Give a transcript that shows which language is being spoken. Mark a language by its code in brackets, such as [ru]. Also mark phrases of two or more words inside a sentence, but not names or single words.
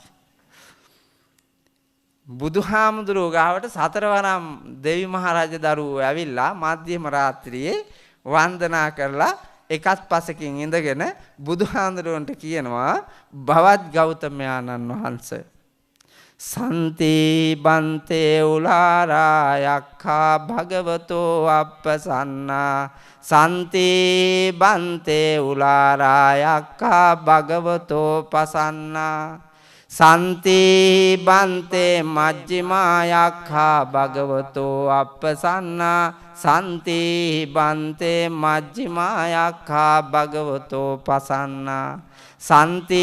[si] බුදුහාමුදුරුවෝ ගාවට සතරවරම් දෙවි මහරජ දරුවෝ ඇවිල්ලා මධ්‍යම රාත්‍රියේ වන්දනා කරලා එකත් පසකින් ඉඳගෙන බුදුහාඳුරන්ට කියනවා භවත් ගෞතමයාණන් වහන්සේ [pi] සන්ති බන්තේ උලාරා යක්ඛා භගවතෝ අප්පසන්නා සන්ති බන්තේ උලාරා යක්ඛා භගවතෝ පසන්නා සන්ති බන්තේ මජ්ක්‍ධිමා යක්ඛා භගවතෝ අප්පසන්නා සන්ති බන්තේ මජ්ක්‍ධිමා යක්ඛා භගවතෝ පසන්නා සන්ති